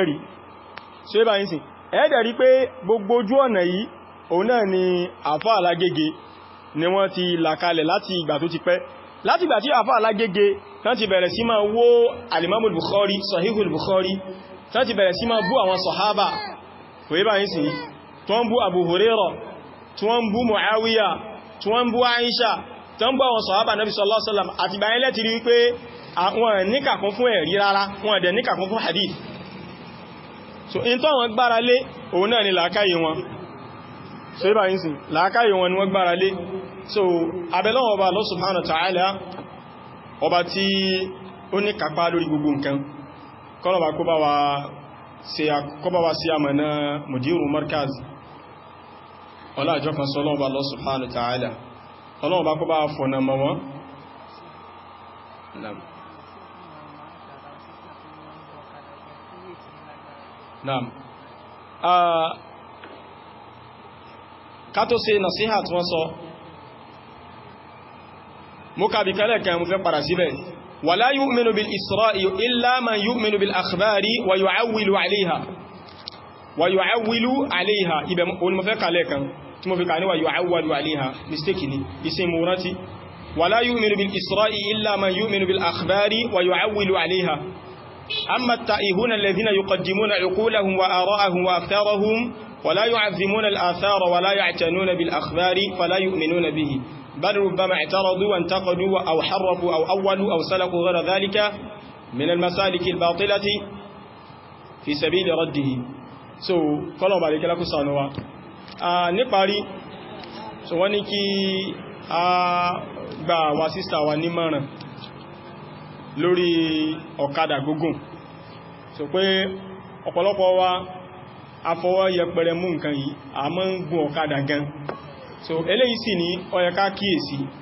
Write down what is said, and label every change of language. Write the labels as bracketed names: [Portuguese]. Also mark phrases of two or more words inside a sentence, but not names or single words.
[Yoruba] rí ṣe bá yín sìn ẹ̀ẹ́dẹ̀ rí pé gbogbo ojú ọ̀nà yìí òun náà ni àfá alágége ni wọ́n ti làkalẹ̀ láti ìgbà tó ti pẹ́ láti ìgbà tí àfá alágége tán ti bẹ̀rẹ̀ sí máa wó alimamul Bukhari Sahihul Bukhari tán ti bẹ̀rẹ̀ sí máa bú àwọn sọ̀hábà kò yí bá yín sìn tó ń bú Abu Hurairah tí wọ́n ń bú Muawiya tí wọ́n ń bú Aisha tí wọ́n ń bú àwọn sọ̀hábà Nabi [Arabic] صلى الله عليه وسلم [Yoruba] àti báyẹ̀ lẹ́ti rí pé àwọn níkàkún fún ẹ̀rí rárá wọn dẹ̀ níkàkún fún hadith so in tó wọn gbára lé òun náà ni làákàyè wọn so ibà yín sí làákàyè wọn ni wọ́n gbára lé so abẹ́lọ́wọ́ ọba [Arabic] الله سبحانه وتعالى [Yoruba] ọba tí ó ní kápá lórí gbogbo nǹkan kọ́lọ̀bà kó bá wa sí àmànà [Arabic] مدير مركز [Yoruba] ọlájọ́ kan sọ lọ́wọ́ [Arabic] الله سبحانه وتعالى [Yoruba] ọlọ́wọ́ kó bá fọ̀nà mọ́ wọn Naam. Ká tó ṣe nasiha tí wọ́n sọ. Mo kà bí kálẹ̀ kan mo fẹ́ padà síbẹ̀. [Arabic] ولا يؤمن بالإسراء إلا من يؤمن بالأخبار ويعول عليها. ويعول عليها. [Yoruba] Ibẹ̀ mo fẹ́ kálẹ̀ kan tí mo fi kà ní [Arabic] ويعول عليها. [Yoruba] Mistake ni. Isin mo rántí. [Arabic] ولا يؤمن بالإسراء إلا من يؤمن بالأخبار ويعول عليها. أما التائهون الذين يقدمون عقولهم وآراءهم وأفكارهم ولا يعظمون الآثار ولا يعتنون بالأخبار فلا يؤمنون به بل ربما اعترضوا وانتقدوا أو حرفوا أو أولوا أو سلكوا غير ذلك من المسالك الباطلة في سبيل رده [Yoruba] so kọ́lọ̀ bá lè kẹ́lá kú sànú wa níparí so wọ́n ní kí a gba wa sísta wa ní mọ̀ràn lórí ọ̀kadà gúgùn so pé ọ̀pọ̀lọpọ̀ wa afọwọ́ yẹpẹrẹ mú nǹkan yìí a mọ́ ń gùn ọ̀kadà gan so eléyìí sì ní ó yẹ ká kíyèsí